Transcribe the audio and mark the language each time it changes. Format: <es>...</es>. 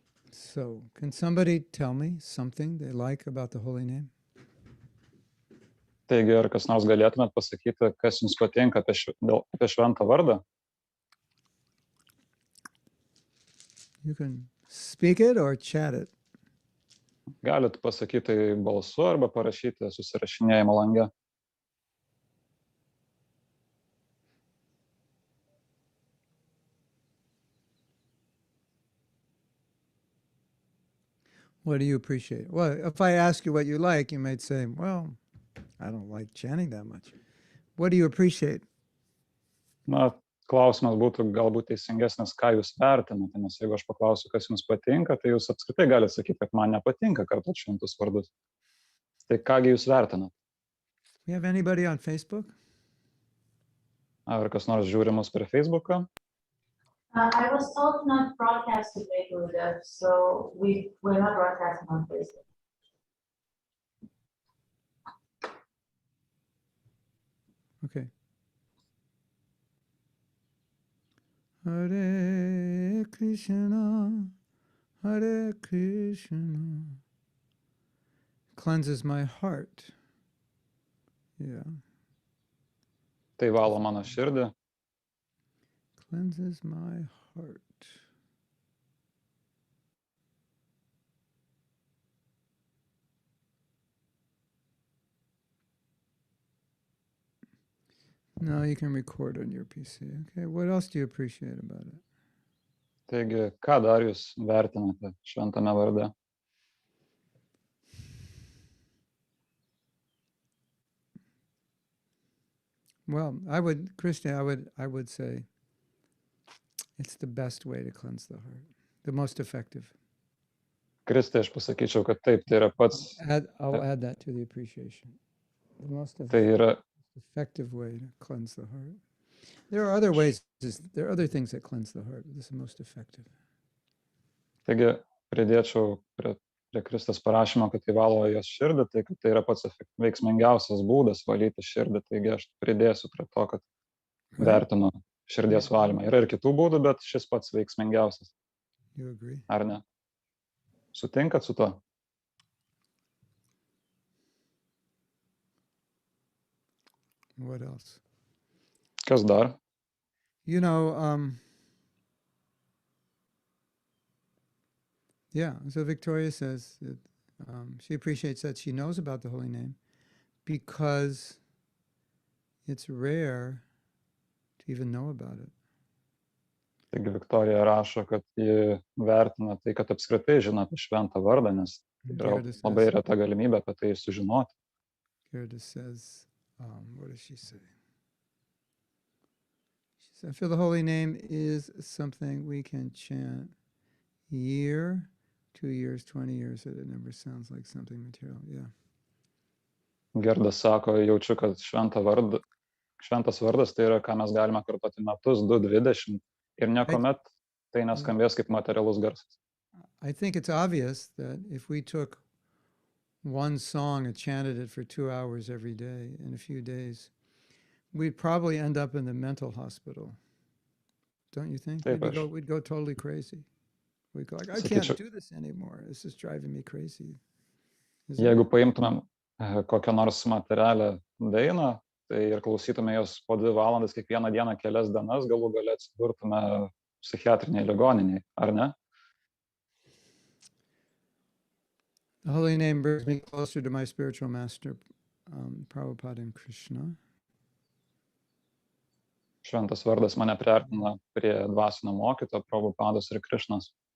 <en>So, can somebody tell me something they like about the holy name?</en> <lt>Taigi, ar kas nors galėtumėt pasakyti, kas jums patinka apie šventą vardą?</lt> <en>You can speak it or chat it.</en> <lt>Galit pasakyti tai balsu arba parašyti susirašinėjimo lange.</lt> <en>What do you appreciate? Well, if I ask you what you like, you might say, well, I don't like chanting that much. What do you appreciate?</en> <lt>Na, klausimas būtų galbūt teisingesnis, ką jūs vertinate, nes jeigu aš paklausiu, kas jums patinka, tai jūs apskritai galite sakyti, kad man nepatinka kartot šventus vardus. Tai kągi jūs vertinate?</lt> <en>We have anybody on Facebook?</en> <lt>Ar kas nors žiūri mus per Facebooką?</lt> <en>I was told not broadcast today, Gurudev, so we're not broadcasting on Facebook. Okay.</en> <sa>Hare Krishna, Hare Krishna.</sa> <en>Cleanses my heart. Yeah.</en> <lt>Tai valo mano širdį.</lt> <en>Cleanses my heart. No, you can record on your PC. Okay, what else do you appreciate about it?</en> <lt>Taigi, ką dar jūs vertinate šventame varde?</lt> <en>Well, Krishna, I would say it's the best way to cleanse the heart, the most effective.</en> <lt>Kristė, aš pasakyčiau, kad taip, tai yra pats.</lt> <en>I'll add that to the appreciation. The most</en> <lt>Tai yra</lt> <en>effective way to cleanse the heart. There are other ways. There are other things that cleanse the heart, but this is the most effective.</en> <lt>Taigi, pridėčiau prie Kristės parašymo, kad tai valo jos širdį, tai kad tai yra pats veiksmingiausias būdas valyti širdį. Taigi aš pridėsiu prie to, kad vertinu širdies valymą. Yra ir kitų būdų, bet šis pats veiksmingiausias.</lt> <en>You agree?</en> <lt>Ar ne? Sutinkat su to?</lt> <en>What else?</en> <lt>Kas dar?</lt> <en>You know, yeah, so Victoria says that she appreciates that she knows about the holy name because it's rare to even know about it.</en> <lt>Taigi Viktorija rašo, kad ji vertina tai, kad apskritai žino apie šventą vardą, nes yra labai reta galimybė apie tai sužinoti.</lt> <en>Gerda says, what does she say? She says, I feel the holy name is something we can chant year 2 years, 20 years, that it never sounds like something material. Yeah.</en> <lt>Gerdas sako, jaučiu, kad šventas vardas tai yra, ką mes galime kartoti metus, 2, 20 ir niekuomet tai neskambės kaip materialus garsas.</lt> <en>I think it's obvious that if we took one song and chanted it for 2 hours every day in a few days, we'd probably end up in the mental hospital. Don't you think?</en> <lt>Taip,</lt> <en>We'd go totally crazy. We'd go like, I</en> <lt>Sakyčiau-</lt> <en>can't do this anymore. This is driving me crazy. Isn't</en> <lt>Jeigu</lt> <en>it?</en> <lt>paimtumėm kokią nors materialią dainą, tai ir klausytume jos po 2 valandas kiekvieną dieną kelias dienas, galų gale atsidurtume psichiatriniai ligoniniai, ar ne?</lt> <en>The holy name brings me closer to my spiritual master, Prabhupada and Krishna.</en> <lt>Šventas vardas mane priartina prie dvasinio mokytojo, Prabhupados ir Krišnos.</lt>